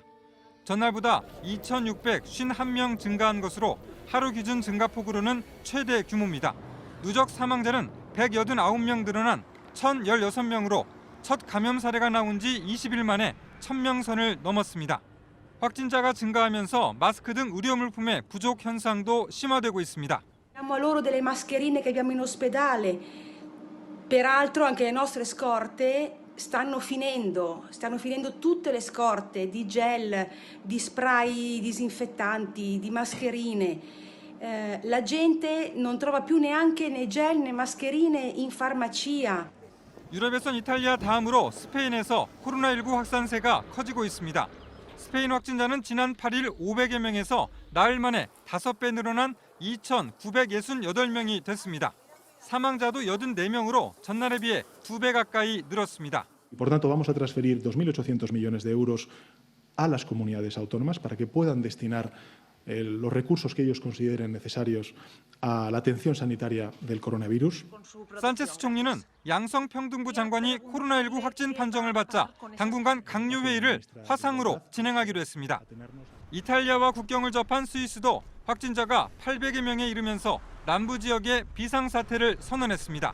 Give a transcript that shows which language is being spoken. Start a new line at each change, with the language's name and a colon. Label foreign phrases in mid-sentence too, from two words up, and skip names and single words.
Korean: 전날보다 2,651명 증가한 것으로 하루 기준 증가폭으로는 최대 규모입니다. 누적 사망자는 189명 늘어난 1,016명으로 첫 감염 사례가 나온 지 20일 만에 1,000명 선을 넘었습니다. 확진자가 증가하면서 마스크 등 의료 물품의 부족 현상도 심화되고 있습니다.
Italian: Diamo a loro delle mascherine che abbiamo in ospedale. Peraltro anche le nostre scorte stanno finendo tutte le scorte di gel, di spray disinfettanti, di mascherine. La gente non trova più neanche né gel né mascherine in farmacia.
Korean: 유럽에선 이탈리아 다음으로 스페인에서 코로나19 확산세가 커지고 있습니다. 스페인 확진자는 지난 8일 500여 명에서 나흘 만에 5배 늘어난 2,968명이 됐습니다. 사망자도 84명으로 전날에 비해 2배 가까이 늘었습니다.
Spanish: Por tanto, vamos a transferir 2.800 millones de euros a las comunidades autónomas para que puedan destinar los recursos que ellos consideren necesarios a la atención sanitaria del coronavirus.
Korean: 산체스 총리는 양성평등부 장관이 코로나19 확진 판정을 받자 당분간 강요회의를 화상으로 진행하기로 했습니다. 이탈리아와 국경을 접한 스위스도 확진자가 800여 명에 이르면서 남부 지역에 비상사태를 선언했습니다.